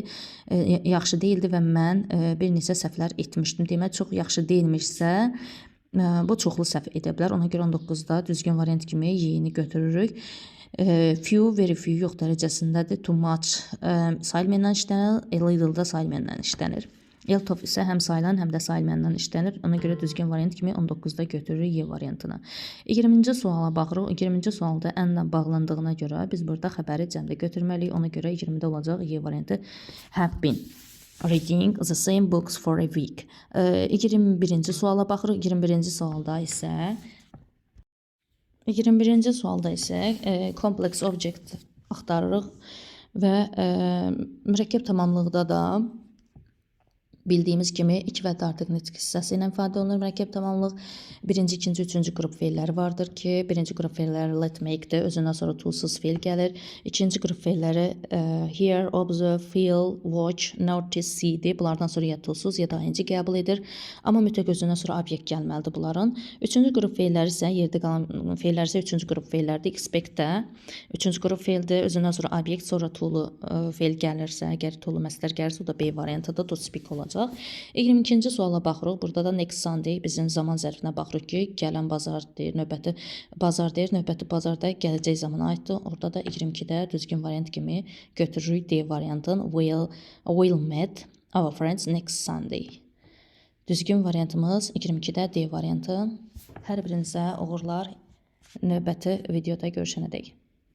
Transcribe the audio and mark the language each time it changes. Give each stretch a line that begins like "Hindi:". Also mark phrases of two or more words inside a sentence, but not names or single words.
Azerbaijani: Yaxşı deyildi və mən bir neçə səhvlər etmişdim. Demək, çox yaxşı deyilmişsə, bu çoxlu səhv edə bilər. Ona görə 19-da düzgün variant kimi Y-ni götürürük.
English: Few, very few
Azerbaijani: yox dərəcəsindədir.
English: Too much
Azerbaijani: sayılmayandan işlənir.
English: A little
Azerbaijani: da sayılmayandan işlənir.
English: Lot of
Azerbaijani: isə həm sayılan, həm də sayılmayandan işlənir. Ona görə düzgün variant kimi 19-da götürürük Y variantını. 20-ci suala baxırıq. 20-ci sualda ənlə bağlandığına görə biz burada xəbəri cəmdə götürməliyik. Ona görə 20-də olacaq Y variantı
English: have been reading the same books for a week.
Azerbaijani: 21-ci suala baxırıq. 21-ci sualda isə 21-ci sualda isə
English: complex object
Azerbaijani: axtarırıq və mürəkkəb tamamlıqda da bildiyimiz kimi 2 və artıq nitq hissəsi ilə ifadə olunur mürəkkəb tamamlıq. Birinci, ikinci, üçüncü qrup feilləri vardır ki, birinci qrup feilləri
English: let make-
Azerbaijani: dir, özündən sonra to-suz feil gəlir. İkinci qrup feilləri
English: hear, observe, feel, watch, notice,
Azerbaijani: see-dir. Bunlardan sonra ya to-suz ya da ing qəbul edir. Amma mütləq özündən sonra obyekt gəlməlidir bunların. Üçüncü qrup feilləri isə yerdə qalan feillər isə üçüncü qrup feillərdir. Expect-də üçüncü qrup feildir, özündən sonra obyekt, sonra to-lu feil gəlirsə, əgər to-lu məsdər gəlirsə, o da B variantıdır,
English: to speak olacaq.
Azerbaijani: olacaq. 22-ci suala baxırıq. Burada da
English: next Sunday
Azerbaijani: bizim zaman zərfinə baxırıq ki, gələn bazar deyir, növbəti bazar deyir, növbəti bazar da gələcək zamana aiddir. Orada da 22-də düzgün variant kimi götürürük D variantın
English: will meet our friends next Sunday.
Azerbaijani: Düzgün variantımız 22-də D variantı. Hər birinizə uğurlar. Növbəti videoda görüşənədək.